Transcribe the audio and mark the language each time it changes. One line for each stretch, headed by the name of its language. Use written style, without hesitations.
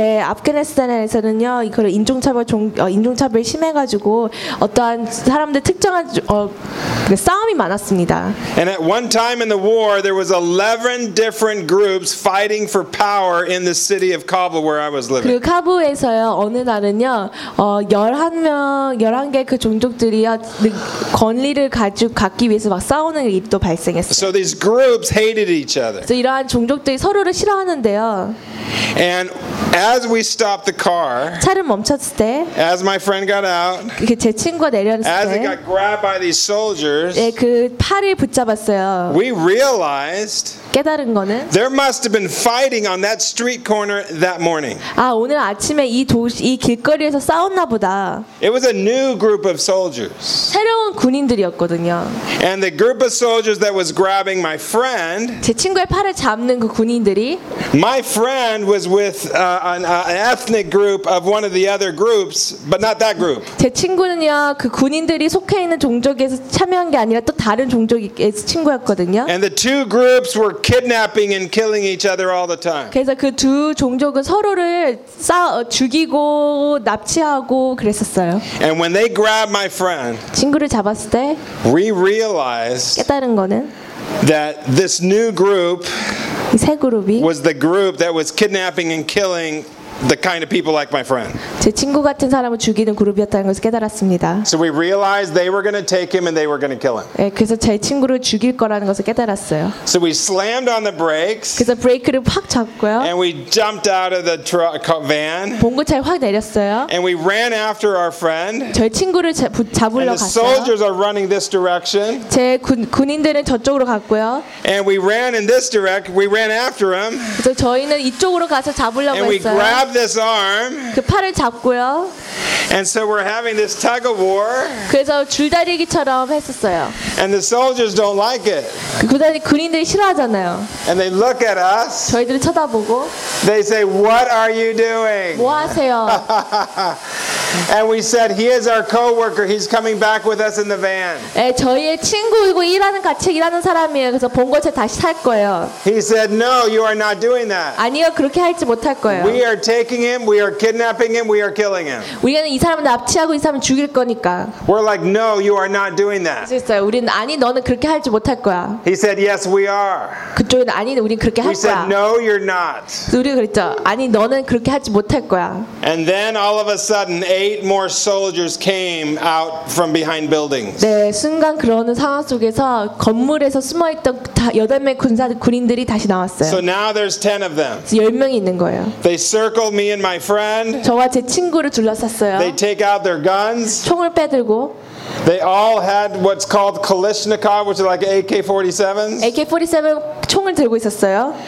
Korean: 네, 아프가니스탄에서는요, 이걸 인종차별 인종차별 심해가지고 어떠한 사람들 특정한 싸움이 많았습니다.
English: And at one time in the war, there was 11 different groups fighting for power in the city of Kabul where I was living.
Korean: 그 카불에서요, 어느 날 11개 그 종족들이 권리를 갖기 위해서 막 싸우는 일도 발생했어요.
English: So these groups hated each other.
Korean: 이러한 종족들이 서로를 싫어하는데요.
English: And as we stopped the car,
Korean: 차를 멈췄을 때,
English: as my friend got out,
Korean: 제 친구가 내렸을 때,
English: as it got grabbed by these soldiers,
Korean: 예, 그 팔을 붙잡았어요.
English: We realized
Korean: 깨달은 거는
English: there must have been fighting on that street corner that morning.
Korean: 아, 오늘 아침에 이 길거리에서 싸웠나 보다.
English: It was a new group of soldiers.
Korean: 새로운 군인들이었거든요.
English: And the group of soldiers that was grabbing my friend,
Korean: 제 친구의 팔을 잡는 그 군인들이
English: my friend was with an ethnic group of one of the other groups, but not that group.
Korean: 제 친구는요, 그 군인들이 속해 있는 종족에서 참여한 게 아니라 또 다른 종족의 친구였거든요.
English: And the two groups were kidnapping and killing each other all the time.
Korean: 그래서 그 두 종족은 서로를 죽이고 납치하고 그랬었어요.
English: And when they grabbed my friend,
Korean: 친구를 잡았을 때
English: we realized
Korean: 깨달은 거는
English: that this new group
Korean: 이 새 그룹이
English: was the group that was kidnapping and killing the kind of people like my friend.
Korean: 제 친구 같은 사람을 죽이는 그룹이었다는 것을 깨달았습니다.
English: So we realized they were going to take him and they were going to kill him.
Korean: 예, 그래서 제 친구를 죽일 거라는 것을 깨달았어요.
English: So we slammed on the brakes.
Korean: 그래서 브레이크를 확 잡고요.
English: And we jumped out of the truck van.
Korean: 봉고차에 확 내렸어요.
English: And we ran after our friend.
Korean: 저희 친구를 잡으려 갔어요.
English: And the soldiers are running this direction.
Korean: 제 군인들은 저쪽으로 갔고요.
English: And we ran in this direction. We ran after him.
Korean: 그래서 저희는 이쪽으로 가서 잡으려고 했어요.
English: This arm.
Korean: 그 팔을 잡고요.
English: And so we're having this tug of war.
Korean: 그래서 줄다리기처럼 했었어요.
English: And the soldiers don't like it.
Korean: 그다음에 군인들이 싫어하잖아요.
English: And they look at us.
Korean: 저희들이 쳐다보고.
English: They say, "What are you doing?"
Korean: 뭐 하세요?
English: And we said, "He is our co-worker. He's coming back with us in the van."
Korean: 예, 저희의 친구이고 일하는 같이 일하는 사람이에요. 그래서 봉고차 다시 탈 거예요.
English: He said, "No, you are not doing that."
Korean: 아니요, 그렇게 할지 못할 거예요.
English: We are taking him, we are kidnapping him, we are killing him.
Korean: 우리는 이 사람을 납치하고 이 사람을 죽일 거니까.
English: We're like, "No, you are not doing that."
Korean: 그랬어요. 우리는 아니, 너는 그렇게 할지 못할 거야.
English: He said, "Yes, we are."
Korean: 그쪽은 아니, 우리는 그렇게 할 거야.
English: We said, "No, you're not."
Korean: 우리가 그랬죠. 아니, 너는 그렇게 하지 못할 거야.
English: And then all of a sudden, 8 more soldiers came out from behind buildings.
Korean: 네, 순간 그런 상황 속에서 건물에서 숨어 있던 8명의 군인들이 다시 나왔어요.
English: So now there's 10 of them.
Korean: 10명이 있는 거예요.
English: They circle me and my friend.
Korean: 저와 제 친구를 둘러쌌어요.
English: They take out their guns.
Korean: 총을 빼들고
English: They all had what's called Kalashnikov, which is like AK-47s.
Korean: AK-47 총을 들고 있었어요.